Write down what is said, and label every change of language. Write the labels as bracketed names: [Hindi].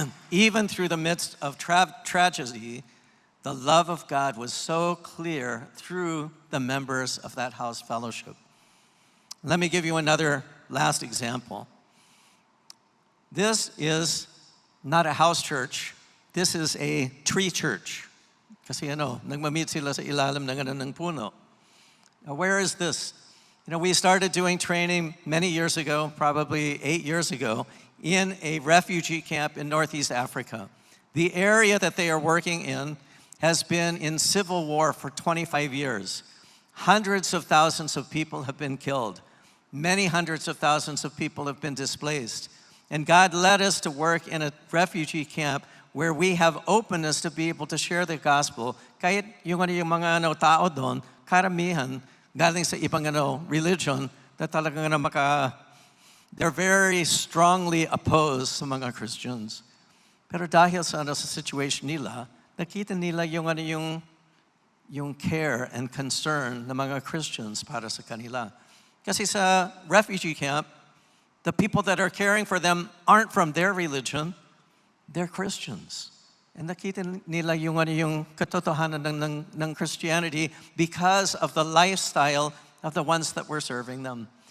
[English] Even through the midst of tragedy, the love of God was so clear through the members of that house fellowship. Let me give you another last example. This is not a house church, this is a tree church. [Filipino] Kasi nagmamit sila sa ilalim ng puno. [English] Now, where is this? We started doing training many years ago, probably 8 years ago, in a refugee camp in Northeast Africa. The area that they are working in has been in civil war for 25 years. Hundreds of thousands of people have been killed. Many hundreds of thousands of people have been displaced. And God led us to work in a refugee camp where we have openness to be able to share the gospel. [Filipino] Kahit yung mga tao doon, karamihan, galing sa ibang religion, na talagang they're very strongly opposed sa mga Christians. Pero dahil sa situation nila, nakita nila yung care and concern ng mga Christians para sa kanila. [English] Kasi sa refugee camp, the people that are caring for them aren't from their religion, they're Christians. And nakita nila yung katotohanan ng Christianity because of the lifestyle of the ones that were serving them.